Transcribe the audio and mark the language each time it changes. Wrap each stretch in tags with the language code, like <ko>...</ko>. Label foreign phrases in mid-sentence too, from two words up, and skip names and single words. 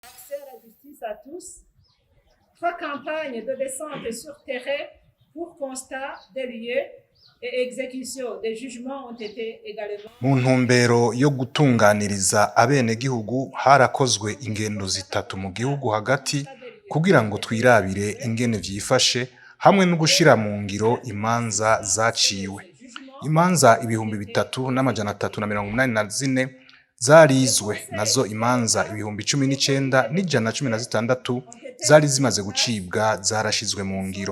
<fr>Accès à la justice à tous. 3 campagnes de descente sur terrain pour constat des lieux et exécution des jugements ont été également.</fr> <rn>Mu ntumbero yo gutunganiriza abenegihugu harakozwe ingendo zitatu mu gihugu hagati kugira ngo twirabire ingene vyifashe hamwe no gushira mu ngiro imanza zaciwe. Imanza 3,384 zarizwe, nazo imanza 19,116 zari zimaze gucibwa zarashizwe mu ngiro.</rn>